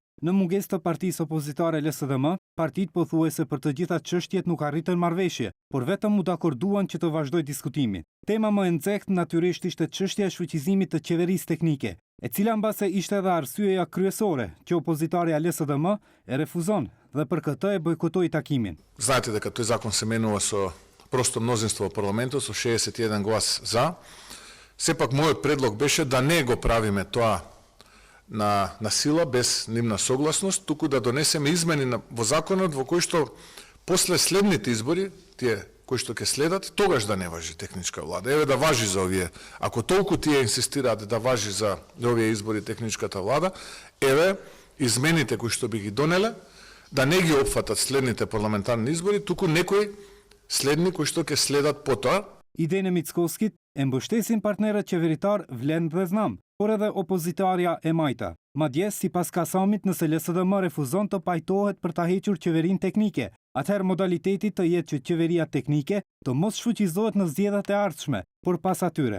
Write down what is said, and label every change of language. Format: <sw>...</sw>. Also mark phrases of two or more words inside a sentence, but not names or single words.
<sq>Në mungesë të partisë opozitare LSDM, partitë pothuajse për të gjitha çështjet nuk arritën marrëveshje, por vetëm u dakorduan që të vazhdojë diskutimi. Tema më e nxehtë natyrisht ishte çështja e shfuqizimit të qeverisë teknike, e cila mbase ishte edhe arsyeja kryesore që opozitarja LSDM e refuzon dhe për këtë e bojkotoi takimin.</sq> <mk>Знаете дека тој закон се менува со просто мнозинство во парламентот, со 61 глас за. Сепак мојот предлог беше да не го правиме тоа на сила, без нивна согласност, туку да донесеме измени во законот во кој што после следните избори, тие кои што ќе следат, тогаш да не важи техничка влада. Еве да важи за овие. Ако толку тие инсистираат да важи за овие избори техничката влада, еве измените кои што би ги донеле, да не ги опфатат следните парламентарни избори, туку некои следни кои што ќе следат потоа.</mk> <sq>Idenë e Mickoskit e mbështesin partnerët qeveritar Vlen dhe Znam, por edhe opozitarja e Majta. Madje, sipas Kasamit, nëse LSDM refuzon të pajtohet për ta hequr qeverinë teknike, atëherë modaliteti të jetë që qeveria teknike të mos shfuqizohet në zgjedhjet e ardhshme, por pas atyre.</sq>